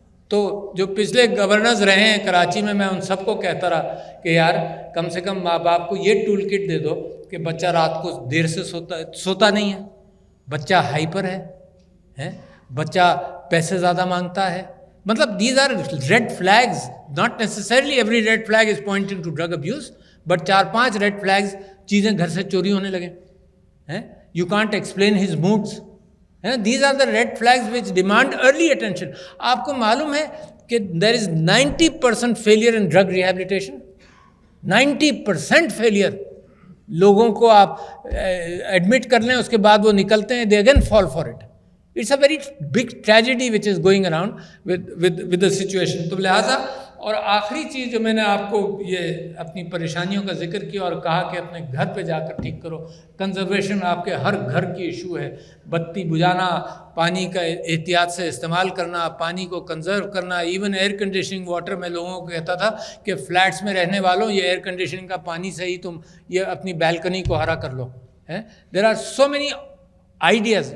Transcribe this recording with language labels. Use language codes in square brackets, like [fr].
[ur] تو جو پچھلے گورنرز رہے ہیں کراچی میں ان سب کو کہتا رہا کہ یار کم سے کم ماں باپ کو یہ ٹول کٹ دے دو کہ بچہ رات کو دیر سے سوتا نہیں ہے, بچہ ہائپر ہے, بچہ پیسے زیادہ مانگتا ہے. مطلب [en] These are red flags. Not necessarily every red flag is pointing to drug abuse, but 4-5 red flags, [ur] چیزیں گھر سے چوری ہونے لگے ہیں. [en] You can't explain his moods. These are the red flags which demand early attention. [ur] آپ کو معلوم ہے کہ [en] there is 90% failure in drug rehabilitation. 90% failure. [ur] لوگوں کو آپ ایڈمٹ کر لیں, اس کے بعد وہ نکلتے ہیں, [en] they again fall for it. It's a very big tragedy which is going around with the situation. [ur] تو لہٰذا, اور آخری چیز جو میں نے آپ کو یہ اپنی پریشانیوں کا ذکر کیا اور کہا کہ اپنے گھر پہ جا کر ٹھیک کرو. کنزرویشن آپ کے ہر گھر کی ایشو ہے. بتی بجھانا, پانی کا احتیاط سے استعمال کرنا, پانی کو کنزرو کرنا. ایون ایئر کنڈیشننگ واٹر میں لوگوں کو کہتا تھا کہ فلیٹس میں رہنے والوں یہ ایئر کنڈیشننگ کا پانی سے ہی تم یہ اپنی بالکنی کو ہرا کر لو. [en] There are so many ideas.